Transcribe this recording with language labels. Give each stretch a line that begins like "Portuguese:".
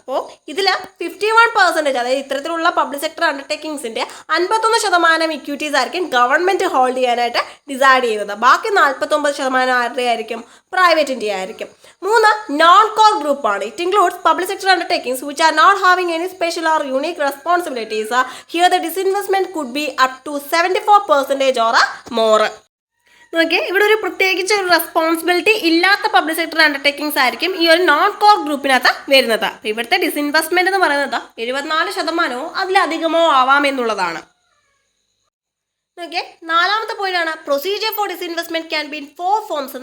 Malayalam: അപ്പോൾ ഇതിൽ 51%, അതായത് ഇത്തരത്തിലുള്ള പബ്ലിക് സെക്ടർ അണ്ടർടേക്കിംഗ്സിൻ്റെ 51% ഇക്വിറ്റീസ് ആയിരിക്കും ഗവൺമെൻറ് ഹോൾഡ് ചെയ്യാനായിട്ട് ഡിസൈഡ് ചെയ്യുന്നത്. ബാക്കി 49% ആരുടെ ആയിരിക്കും, പ്രൈവറ്റിൻ്റെ ആയിരിക്കും.
English: 3 non core ഗ്രൂപ്പാണ്. It includes public sector undertakings which are not having any special or unique responsibilities. Here the disinvestment could be up to 74% or more.
Malayalam: നോക്കിയേ, ഇവിടെ ഒരു പ്രത്യേകിച്ച് ഒരു റെസ്പോൺസിബിലിറ്റി ഇല്ലാത്ത പബ്ലിക് സെക്ടർ അണ്ടർടേക്കിംഗ്സ് ആയിരിക്കും ഈ ഒരു നോൺ കോർ ഗ്രൂപ്പിനകത്ത് വരുന്നത്. ഇവിടുത്തെ ഡിസിൻവെസ്റ്റ്മെന്റ് എന്ന് പറയുന്നത് 74% അതിലധികമോ ആവാമെന്നുള്ളതാണ്. ഓക്കെ, 4ാമത്തെ പോയിന്റാണ്
English: Procedure for disinvestment can be in 4 forms.